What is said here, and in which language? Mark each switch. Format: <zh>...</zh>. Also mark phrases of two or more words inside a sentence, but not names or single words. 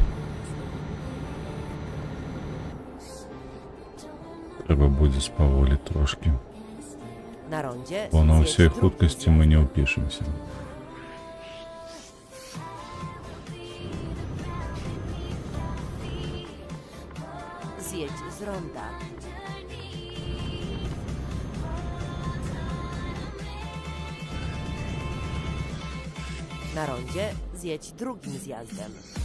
<uk>Треба буде спаволіти трошки.</uk> <pl>Na rondzie</pl> <uk>Бо на</uk> <pl>zjedź</pl> <uk>всій</uk> <pl>drugi</pl> <uk>худкості</uk> <pl>zjazd.</pl> <uk>ми не впишемося.</uk> <pl>Zjedź z ronda. Na rondzie zjedź drugim zjazdem.</pl>